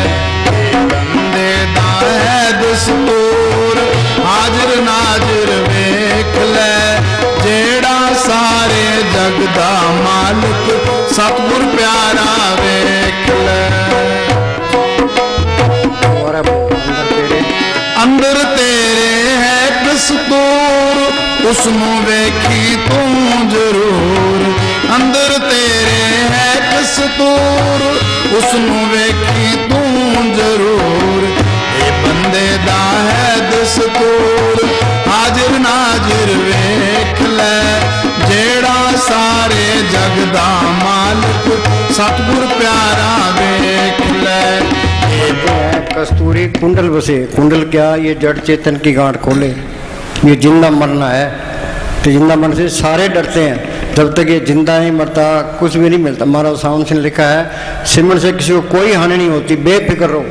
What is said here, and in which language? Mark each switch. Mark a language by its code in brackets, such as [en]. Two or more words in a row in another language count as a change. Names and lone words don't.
[pa] ਦਸਤੂਰ ਹਾਜ਼ਰ ਨਾਜ਼ਰ ਵੇਖ ਲੈ, ਜਿਹੜਾ ਸਾਰੇ ਜਗ ਦਾ ਮਾਲਕ ਸਤਗੁਰ ਪਿਆਰਾ ਵੇਖ ਲੈ। ਅੰਦਰ ਤੇਰੇ ਹੈ ਦਸਤੂਰ ਉਸ ਨੂੰ ਵੇਖੀ ਤੂੰ ਜ਼ਰੂਰ ਅੰਦਰ ਤੇਰੇ ਹੈ ਕਸਤੂਰ ਉਸ ਨੂੰ ਵੇਖੀ ਤੂੰ ਜ਼ਰੂਰ ਇਹ ਬੰਦੇ ਦਾ ਹੈ ਦਸਤੂਰ ਹਾਜ਼ਰ ਨਾਜ਼ਰ ਵੇਖ ਲੈ ਜਿਹੜਾ ਸਾਰੇ ਜਗ ਦਾ ਮਾਲਕ ਸਤਿਗੁਰ ਪਿਆਰਾ ਦੇਖ ਲੈ। [hi] ये जो है कस्तूरी कुंडल बसे, कुंडल क्या, ये जड़ चेतन की गांठ खोले। ये जिंदा मरना है, तो जिंदा मरने से सारे डरते हैं। जब तक ये जिंदा नहीं मरता कुछ भी नहीं मिलता। महाराज सावन सिंह ने लिखा है, सिमरन से किसी को कोई हानि नहीं होती, बेफिक्र रहो।